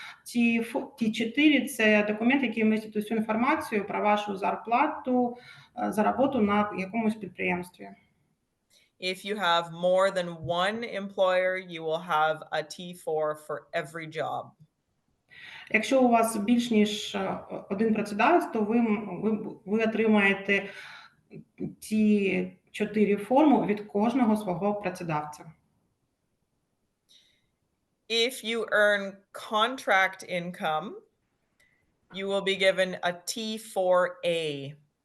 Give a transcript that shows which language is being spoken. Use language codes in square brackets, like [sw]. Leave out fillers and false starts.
[uk] T4 – це документ, який містить усю інформацію про вашу зарплату за роботу на якомусь підприємстві. [en] If you have more than one employer, you will have a T4 for every job. [uk] Якщо у вас більш ніж один працедавець, то ви отримаєте ці 4 форми від кожного свого працедавця. [en] If you earn contract income, you will be given a T4A.